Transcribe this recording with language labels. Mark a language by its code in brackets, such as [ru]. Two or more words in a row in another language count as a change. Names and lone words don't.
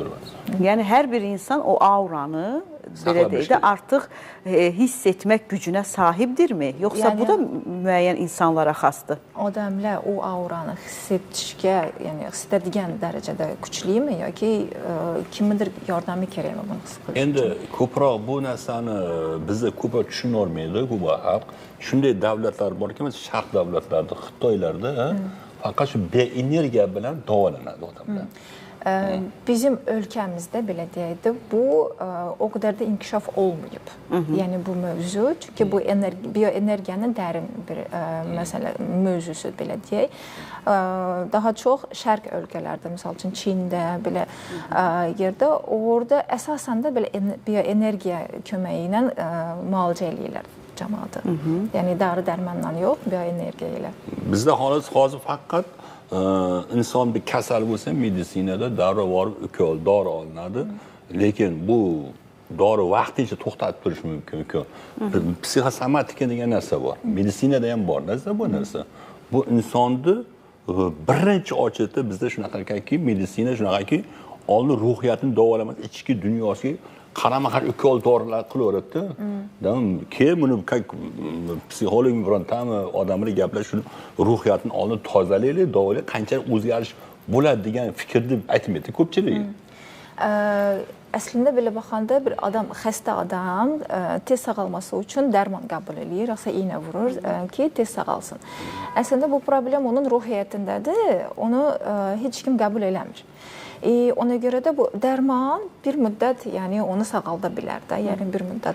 [az] Yəni hər bir insan o auranı belə deyək də artıq hiss etmək gücünə sahibdirmi? Yoxsa bu da müəyyən insanlara xasdır? Adamlar o auranı hiss etişkə, yəni istədiyən dərəcədə güclüyümü ya ki, kimdir yardımı [uz] kerakmi bunu hiss qilish? Endi ko'proq bu narsani bizda ko'proq tushunolmaydi bu xalq. Shunday davlatlar borki, masalan, sharq davlatlarida, Xitoylarda faqat shu bioenergiya bilan davolanadi odamlar. [az] Bizim ölkəmizdə belə deyək də bu o qədər də inkişaf olmayıb. Yəni bu mövzu, çünki bu bioenergiyanın dərin bir məsələ mövzusu belə deyək. Daha çox şərq ölkələrdə, məsəl üçün Çində belə yerdə orada əsasən də belə bioenergiya köməyi ilə müalicə eləyirlər cəmaatı. Yəni darı dərmanla yox, bioenergiya ilə. [uz] Bizdə hozir faqat inson bir kasal bo'lsa, meditsinada darrov borib ukol, dori olinadi. Lekin bu dori vaqtincha to'xtatib turish mumkin. Psixosomatika degan narsa bor. Meditsinada ham bor narsa bu narsa. Bu insonni birinchi ochida bizda shunaqaki, meditsina shunaqaki, oldin ruhiyatini davolamas, ichki dunyosiga qarama-qarshi ukol dorilar qilaveradi-da. Keyin buni psixolog bilan odamlar gaplashib shuni ruhiyatini oldin tozalaylik, davolaylik, qanchalik o'zgarish bo'ladi degan fikrni aytmaydi ko'pchilik. [az] Əslində belə baxanda bir adam, xəstə adam tez sağalması üçün dərman qəbul edir, yoxsa iynə vurur ki, tez sağalsın. Əslində bu problem onun ruhiyyətindədir, onu heç kim qəbul eləmir. Ona görə də bu dərman bir müddət, yəni onu sağalda bilər də, yəni bir müddət.